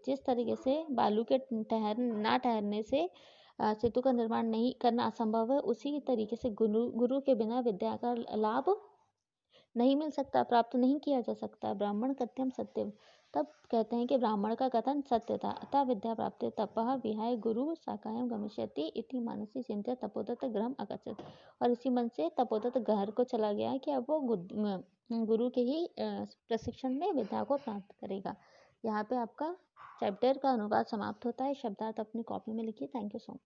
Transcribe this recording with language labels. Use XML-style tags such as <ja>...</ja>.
<hi>जिस तरीके से बालू के ना ठहरने से सेतु का निर्माण नहीं करना असंभव है, उसी तरीके से गुरु के बिना विद्या का लाभ नहीं मिल सकता, प्राप्त नहीं किया जा सकता।</hi> <sa>ब्राह्मण कथ्यम सत्यम।</sa> <hi>तब कहते हैं कि ब्राह्मण का कथन सत्य था।</hi> <sa>अतः विद्या प्राप्ति तपः विहाय गुरु शाखायां गमिष्यति इति मनसि चिंत्य तपोदत्त गृहम् अगच्छत्।</sa> <hi>और इसी मन से तपोदत्त घर को चला गया कि अब वो गुरु के ही प्रशिक्षण में विद्या को प्राप्त करेगा। यहाँ पे आपका चैप्टर का अनुवाद समाप्त होता है। शब्दार्थ अपनी कॉपी में लिखिए।</hi> <en>Thank you so much.</en>